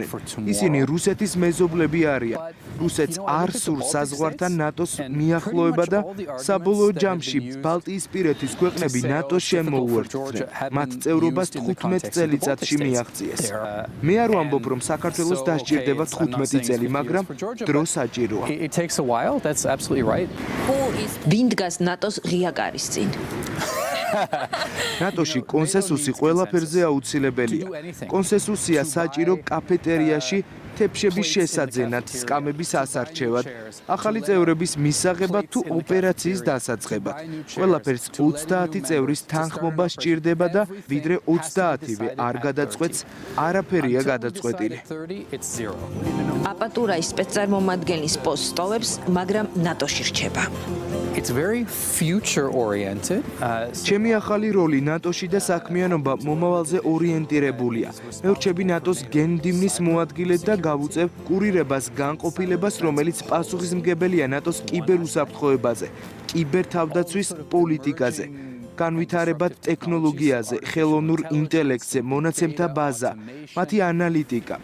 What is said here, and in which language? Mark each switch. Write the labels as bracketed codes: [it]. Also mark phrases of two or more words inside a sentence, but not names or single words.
[ka] ისინი რუსეთის მეზობლები არიან. რუსეთს არ სურს საზღვართან ნატოს მიახლოება და საბოლოო ჯამში ბალტიისპირეთის ქვეყნები ნატოს შემოუერთდნენ. მათ წევრობას 15 წელიწადში მიაღწიეს. მე არ ვამბობ, რომ საქართველოს დასჭირდება 15 წელი, მაგრამ დრო საჭიროა. [en] it takes a while, that's absolutely right. [ka] ვინ დგას ნატოს ღია კარის წინ? ნატოში კონსენსუსი ყველაფერზე აუცილებელია. კონსენსუსია საჭირო კაფეტერიაში თეფშების შესაძენად, სკამების ასარჩევად, ახალი წევრების მისაღებად თუ ოპერაციის დასაწყებად. ყველაფერს 30 წევრის თანხმობა სჭირდება და ვიდრე 30-ვე არ გადაწყვეტს, არაფერია გადაწყვეტილი. აპატურაის სპეცწარმომადგენლის პოსტს ტოვებს, მაგრამ ნატოში რჩება. [en] It's very future oriented. [ka] ჩემი ახალი როლი ნატოში და საქმიანობა მომავალზე ორიენტირებულია. მე ვრჩები ნატოს გენდიმნის მოადგილედ და გავუწევ კურირებას განყოფილებას, რომელიც პასუხისმგებელია ნატოს კიბერუსაფრთხოებაზე, კიბერთავდაცვის პოლიტიკაზე, განვითარებად ტექნოლოგიაზე, ხელოვნურ ინტელექტზე, მონაცემთა ბაზა, მათი ანალიტიკა.